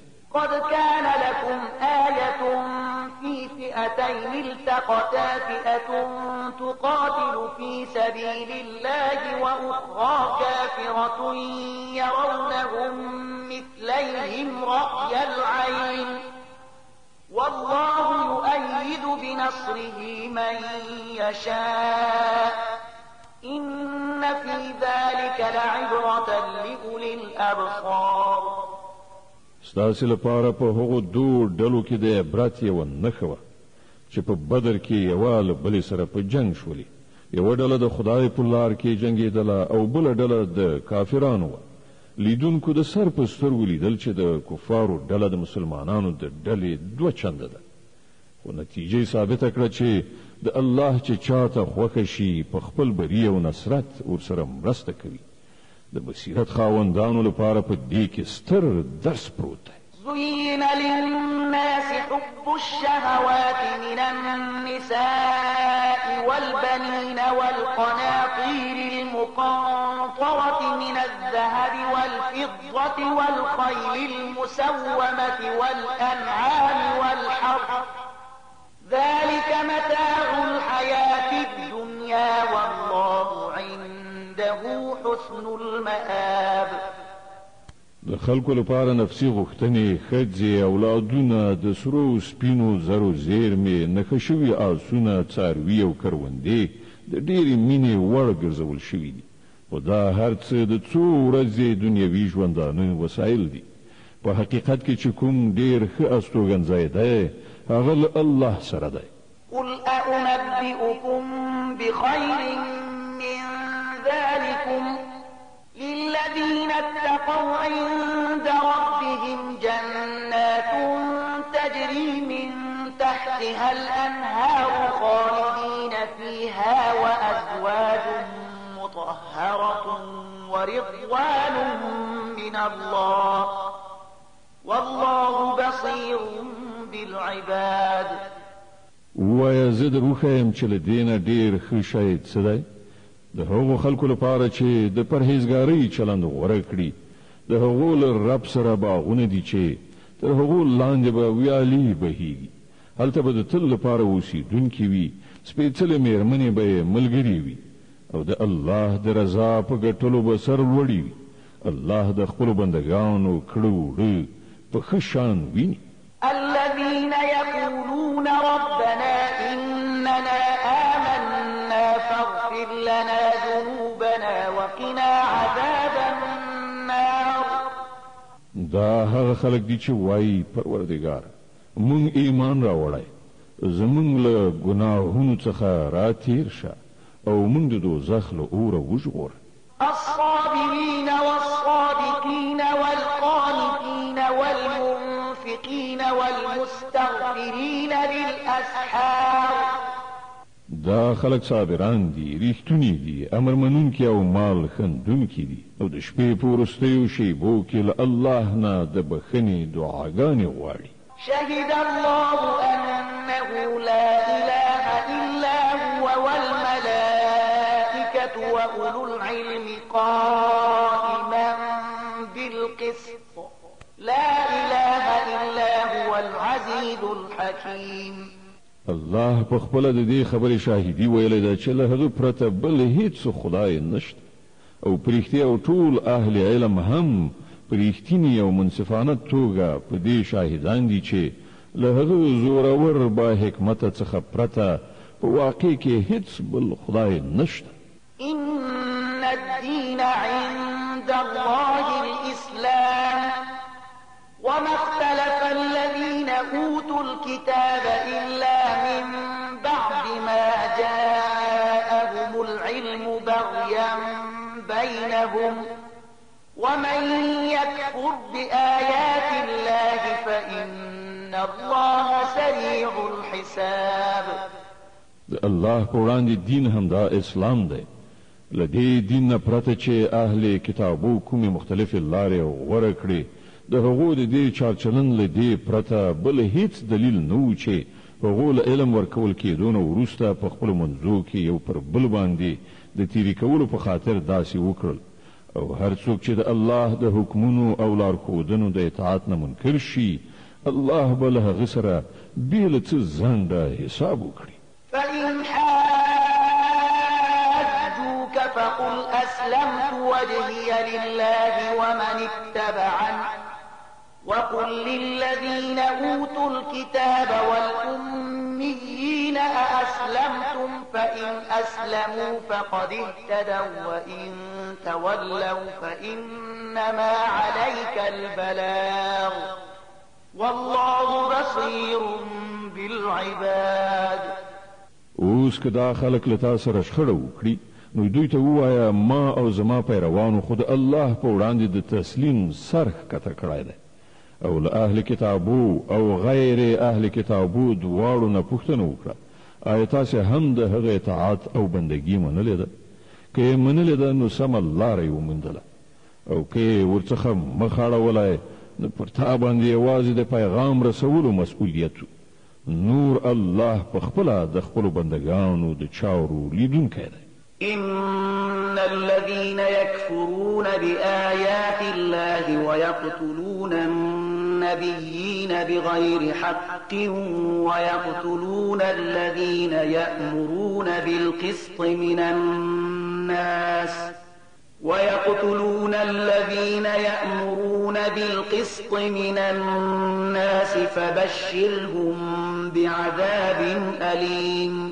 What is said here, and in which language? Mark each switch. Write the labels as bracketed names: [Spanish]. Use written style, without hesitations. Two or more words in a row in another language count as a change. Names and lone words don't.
[Arabic] قد كان لكم آية في فئتين التقتا فئة تقاتل في سبيل الله وأخرى كافرة يرونهم مثليهم رأي العين والله يؤيد بنصره من يشاء إن في ذلك لعبرة لأولي الأبصار. [Pashto] ستاسې لپاره په هغو دوو ډلو کې د عبرت یوه نښه وه چې په بدر کې یوه له بلې سره په جنګ شولې، یوه ډله د خدای په لار کې جنګېدله او بله ډله د کافرانو وه. لیدونکو د سر په سترګو لیدل چې د کفارو ډله د مسلمانانو د ډلې دوه چنده ده، خو نتیجه ثابته کړه چې د الله چې چاته خوښه شي په خپل بری او نصرت ورسره مرسته کوي. د بصیرت خاوندانو لپاره په دې کې ستر درس پروت دی. [Arabic] زين للناس حب الشهوات من النساء والبنين والقناطير المقنطرة من الذهب والفضة والخيل المسومة والأنعام والحرث ذلك متاع الحياة الدنيا والله عنده حسن المآب. [Pashto] د خلکو لپاره نفسي غوښتنې ښځې اولادونه د سرو سپینو زرو زیرمې نښه شوي آسونه څاروي او کروندې د ډېرې مینې وړ ګرځول شوي دي، خو دا هر څه د څو ورځې دنیوي ژوندانه وسایل دي. په حقیقت کې چې کوم ډېر ښه استوګنځی دی هغه له الله سره دی. [Arabic] قل أنبئكم بخير من للذين اتقوا عند ربهم جنات تجري من تحتها الأنهار خالدين فيها وأزواج مطهرة ورضوان من الله والله بصير بالعباد. [Pashto] وایه زه در وښیم چې له دې نه ډېر ښه شی څه دی؟ د هغو خلکو لپاره چې د پرهیزګارۍ چلند غوره کړي، د هغو له رب سره باغونه دي چې تر هغو لاندې به ویالې بهیږي، هلته به د تل لپاره اوسېدونکي وي، سپېڅلې مېرمنې به یې ملګري وي، او د الله د رضا په ګټلو به سر لوړي وي. الله د خپلو بندګانو کړه وړه په ښه شان ویني. [Arabic] الذين يقولون ربنا إننا آمنا فاغفر لنا ذنوبنا وقنا عذاب النار. [Pashto] دا هغه خلک دي چې وایي پروردګار مونږ ایمان راوړی، زمونږ له ګناهونو څخه راتیر شه او مونږ د دوزخ له اوره وژغوره. [Arabic] الصابرين والصادقين والقانتين والمنفقين والمستغفرين بالأسحار. [Pashto] دا خلق صابران دي، ریښتونی دي، امر منونکي او مال خندونکي دي، او د شپې په وروستیو شیبو کې له الله نه د بخښنې دعاګانې غواړي. [Arabic] شهد الله أنه لا إله إلا هو والملائكة وأولو العلم قائما بالقسط لا إله إلا هو العزيز الحكيم. [Pashto] الله په خپل د دې خبرې شاهدي ویلې ده چې له هغه پرته بل هیڅ خدای نشته، او پرېښتیا او ټول اهل علم هم پرېښتینې او منصفانه توګه په دې شاهدان دي چې له هغه زورور با حکمت څخه پرته په واقع کې هیڅ بل خدای نشته. [Arabic] إن الدين عند الله الإسلام وما اختلف الذين أوتوا الكتاب إلا من بعد ما جاءهم العلم بغيا بينهم ومن يكفر بآيات الله فإن الله سريع الحساب. [Pashto] الله په وړاندې دین هم دا اسلام دی. له دې دین نه پرته چې اهل کتابو کومې مختلفې لارې غوره کړې، د هغو د دې چارچلن له دې پرته بل هیڅ دلیل نه و چې هغو له علم ورکول کېدو نه وروسته په خپلو منځو کې یو پر بل باندې د تیرې کولو په خاطر داسې وکړل. او هر څوک چې د الله د حکمونو او لارښودنو د اطاعت نه منکر شي، الله به له هغه سره بې له څه ځنډه حساب وکړي. [Arabic] فإن حاجوك فقل أسلمت وجهي لله ومن اتبعني وقل للذين أوتوا الكتاب والأميين أأسلمتم فإن أسلموا فقد اهتدوا وإن تولوا فإنما عليك البلاغ والله بصير بالعباد. [Pashto] اوس که دا خلک له تا سره شخړه وکړي، نو دوی ته ووایه ما او زما پیروانو خو د الله په وړاندې د تسلیم سر ښکته کړی دی، او له اهل کتابو او غیر اهل کتابو دواړو نه پوښتنه وکړه آیا تاسې هم د هغه اطاعت او بندګي منلې ده؟ که یې منلې ده نو سمه لاره یې وموندله، او که یې ورڅخه مخ اړولی نو پر تا باندې یوازې د پیغام رسولو مسؤلیت نور الله په خپله د خپلو بندګانو د چارو لیدونکی دی. [Arabic] إن الذين يكفرون بآيات الله ويقتلون النبيين بغير حق ويقتلون الذين يأمرون بالقسط من الناس فبشرهم بعذاب أليم.